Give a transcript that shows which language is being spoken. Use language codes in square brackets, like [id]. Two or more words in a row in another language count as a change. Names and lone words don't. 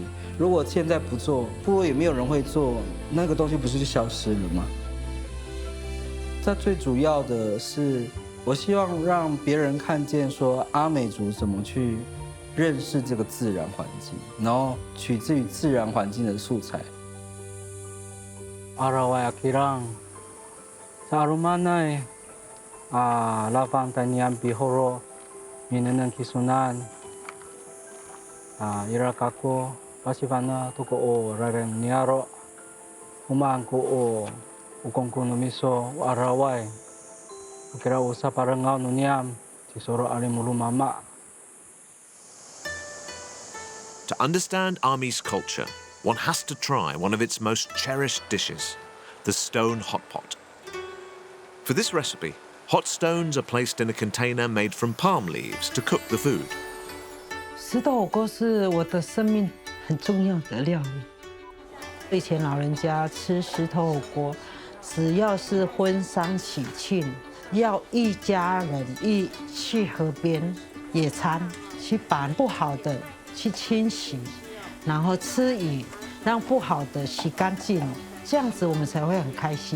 [zh] 如果现在不做，部落也没有人会做，那个东西不是就消失了吗？这最主要的是，我希望让别人看见说阿美族怎么去认识这个自然环境，然后取自于自然环境的素材。 [ami] Araway akirang sa arumanay lavang tanyam bihoro minanang kisunan irakako pasivana tuko o rareng niaro umangko o ukongko numiso araway akira usa parangao nunyam tisoro alimulu mama. [en] To understand Amis culture, one has to try one of its most cherished dishes, the stone hot pot. For this recipe, hot stones are placed in a container made from palm leaves to cook the food. [zh] 石头火锅是我的生命很重要的料理。以前老人家吃石头火锅，只要是婚丧喜庆，要一家人一去河边野餐，去把不好的去清洗，然后吃鱼，让不好的洗干净，这样子我们才会很开心。